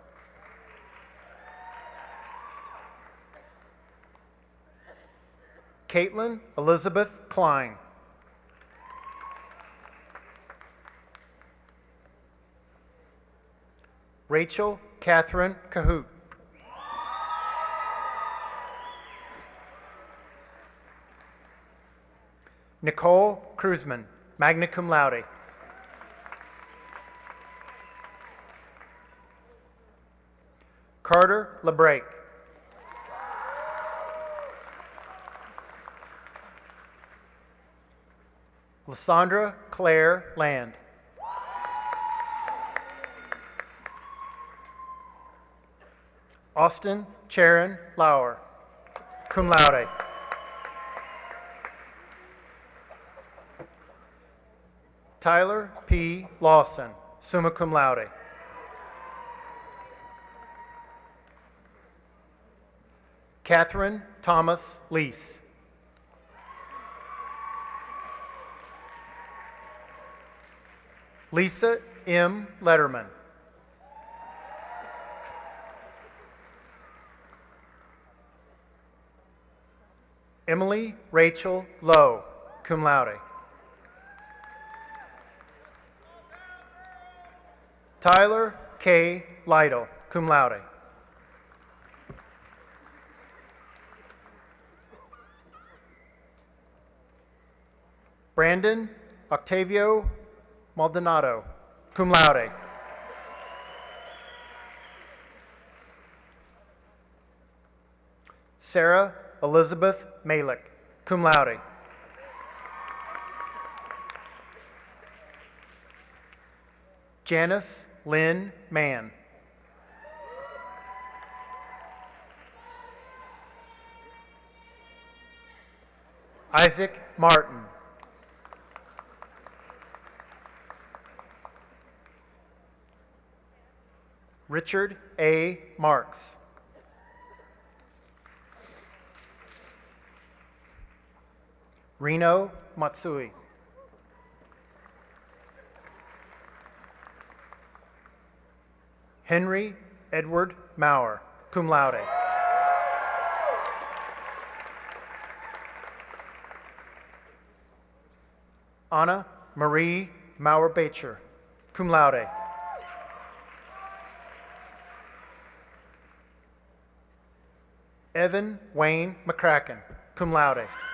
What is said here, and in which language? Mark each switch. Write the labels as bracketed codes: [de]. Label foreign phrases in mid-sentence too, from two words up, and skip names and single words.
[en] Caitlin Elizabeth Klein. Rachel Catherine Cahoot. Nicole Cruzman, [la] magna cum laude. [en] Carter LeBrake. Lysandra Claire Land. Austin Charon Lauer, [la] cum laude. [en] Tyler P. Lawson, [la] summa cum laude. [en] Catherine Thomas Lease. Lisa M. Letterman. Emily Rachel Lowe, [la] cum laude. [en] Tyler K. Lytle, [la] cum laude. [en] Brandon Octavio Maldonado, [la] cum laude. [en] Sarah Elizabeth Malik, [la] cum laude. [en] Janice Lynn Mann. Isaac Martin. Richard A. Marks. Reno Matsui. Henry Edward Maurer, [la] cum laude. [en] Anna Marie Maurer-Bacher, [la] cum laude. [en] Evan Wayne McCracken, [la] cum laude.